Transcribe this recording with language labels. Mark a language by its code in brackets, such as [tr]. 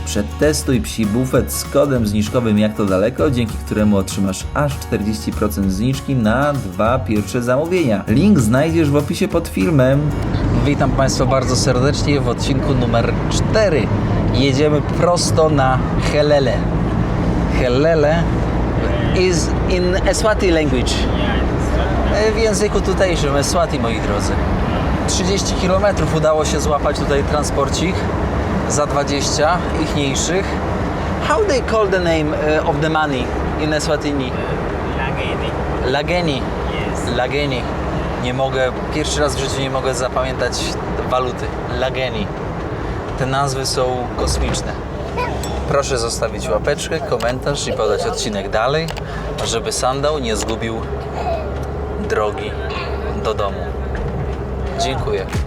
[pl] Przetestuj Psi Bufet z kodem zniżkowym Jak to daleko, dzięki któremu otrzymasz aż 40% zniżki na 2 pierwsze zamówienia. Link znajdziesz w opisie pod filmem. Witam Państwa bardzo serdecznie w odcinku numer 4. Jedziemy prosto na Helele. [en] Helele is in Eswati language. [pl] W języku tutejszym, Eswati, moi drodzy. 30 km udało się złapać tutaj transporcik za 20 ichniejszych. [en] How they call the name of the money in Eswatini? Lageni. Lageni. Yes. Lageni. [pl] Nie mogę, pierwszy raz w życiu nie mogę zapamiętać waluty. Lageni. Te nazwy są kosmiczne. Proszę zostawić łapeczkę, komentarz i podać odcinek dalej, żeby Sandał nie zgubił drogi do domu. Dziękuję.